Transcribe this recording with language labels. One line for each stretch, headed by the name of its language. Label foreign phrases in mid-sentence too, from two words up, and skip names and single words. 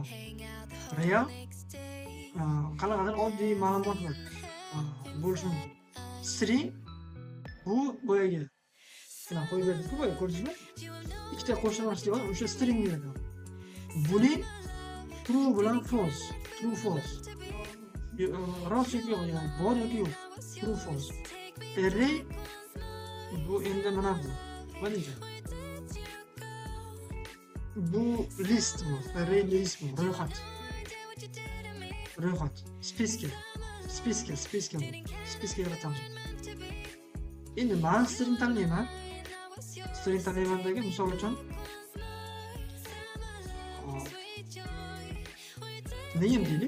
Uzbek: Real qanaqadir oddiy ma'lumot bor. Bo'lishi mumkin. String bu boyagi. Mana qo'yib berdik-ku, boya ko'rdingizmi? Ikkita qo'shilmaslik bor, o'sha string beradi.
English: Boolean true
Uzbek: bilan false.
English: True false.
Uzbek: Rost yoki yo'q, ya'ni bor yoki yo'q.
English: True false.
Uzbek: Array bu endi mana bu. Mana ekan. Bu list bu.
English: Array list
Uzbek: bu. Ro'yxat. Ro'yxat. Spiska. Spiska yaratamiz. Endi men string tanlayman. String tanlaymandagi misol uchun name deylik.